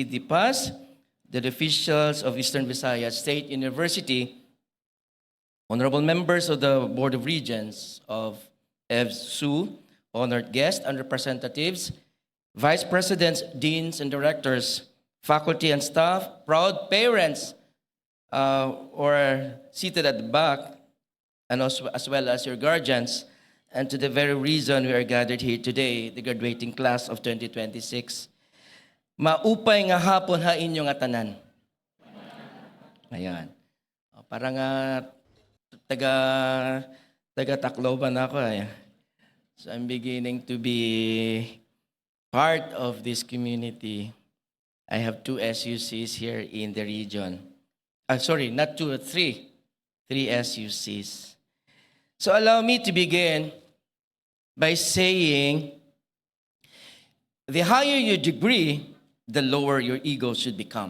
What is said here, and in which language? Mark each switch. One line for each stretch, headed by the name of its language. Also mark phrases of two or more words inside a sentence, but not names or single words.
English: De Paz, the officials of Eastern Visayas State University, honorable members of the Board of Regents of EVSU, honored guests and representatives, vice presidents, deans, and directors, faculty and staff, proud parents or seated at the back, and also, as well as your guardians, and to the very reason we are gathered here today, the graduating class of 2026.
Waray: Maupay nga hapon ha inyong atanan.
Filipino: Ayan. Parang taga-Tacloban ako.
English: So I'm beginning to be part of this community. I have 2 SUCs here in the region. Sorry, not 2, 3. 3 SUCs. So allow me to begin by saying, the higher your degree, the lower your ego should become.